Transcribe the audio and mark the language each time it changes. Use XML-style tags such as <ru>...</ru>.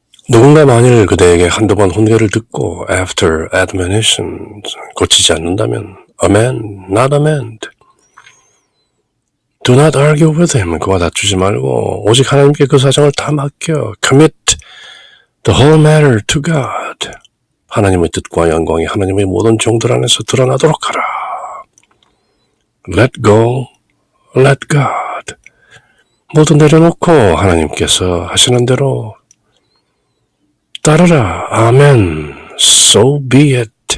<ko>누군가 만일 그대에게 한두 번 훈계를 듣고</ko> <en>after admonition</en> <ko>고치지 않는다면</ko> <en>amend, not amend. Do not argue with him.</en> <ko>그와 다투지 말고 오직 하나님께 그 사정을 다 맡겨.</ko> <en>Commit the whole matter to God.</en> <ko>하나님의 뜻과 영광이 하나님의 모든 종들 안에서 드러나도록 하라.</ko> <en>Let go, let God.</en> <ko>모두 내려놓고 하나님께서 하시는 대로 따르라. 아멘.</ko> <en>So be it.</en>